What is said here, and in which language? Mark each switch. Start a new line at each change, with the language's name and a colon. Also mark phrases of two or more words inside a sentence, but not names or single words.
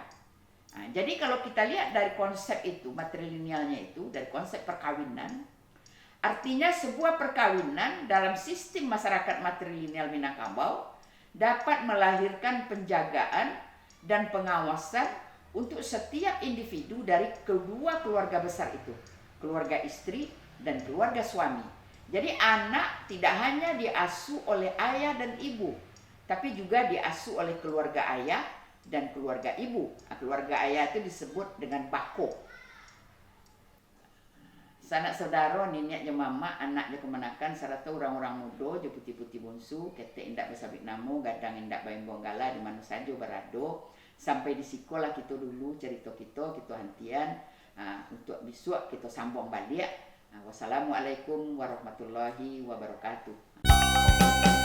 Indonesian: Jadi kalau kita lihat dari konsep itu, matrilinealnya itu, dari konsep perkawinan, artinya sebuah perkawinan dalam sistem masyarakat matrilineal Minangkabau dapat melahirkan penjagaan dan pengawasan untuk setiap individu dari kedua keluarga besar itu, keluarga istri dan keluarga suami. Jadi anak tidak hanya diasuh oleh ayah dan ibu, tapi juga diasuh oleh keluarga ayah dan keluarga ibu. Keluarga ayah itu disebut dengan bako.
Minangkabau: Sanak saudara, nenek je mama, anak je kemenakan, serta orang-orang muda je putih-putih bungsu, ketek indak bersabik namo, gadang indak bayang bonggala, di mana saja berado.
Indonesian: Sampai di sekolah kita dulu cerita kita hantian. untuk besok kita sambung balik.
Arabic: والسلام عليكم ورحمة الله وبركاته.